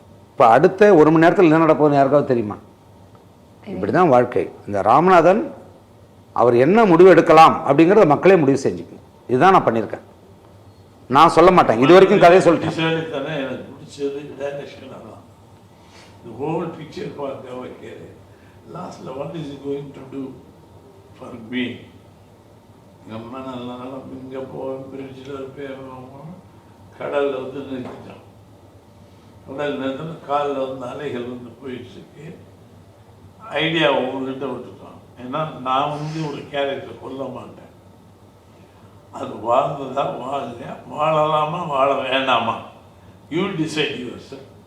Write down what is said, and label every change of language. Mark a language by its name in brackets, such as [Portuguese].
[Tamil] இப்போ அடுத்த 1 மணி நேரத்தில் என்ன நடப்போகுதுன்னு யாருக்காவது தெரியுமா? இப்படி தான் வாழ்க்கை. இந்த ராமநாதன் அவர் என்ன முடிவு எடுக்கலாம் அப்படிங்கிறத மக்களே முடிவு செஞ்சுக்கணும். இதுதான் நான் பண்ணியிருக்கேன். நான் சொல்ல மாட்டேன், இது வரைக்கும் கதையை சொல்லிட்டேன். எனக்கு பிடிச்சது டைரக்ஷன் தான். [English] The whole picture [Tamil] பார்க்க வைக்கிறது. லாஸ்ட்டில் [English] what is he going to do for me? [Tamil] எங்கள் அம்மா நல்லா இங்கே போவேன், பிரிட்ஜில் போவோம், கடலில் வந்து நிறுத்திட்டோம். கடல் நிறுத்தினா காலில் வந்து அலைகள் வந்து போயிட்டுருக்கு. ஐடியா உங்கள்கிட்ட விட்டுட்டோம். ஏன்னா நான் வந்து ஒரு கேரக்டர் கொல்ல மாட்டேன். அது வாழ்ந்ததா வாழலையா, வாழலாமா வாழ வேண்டாமா, [English] You decide yourself.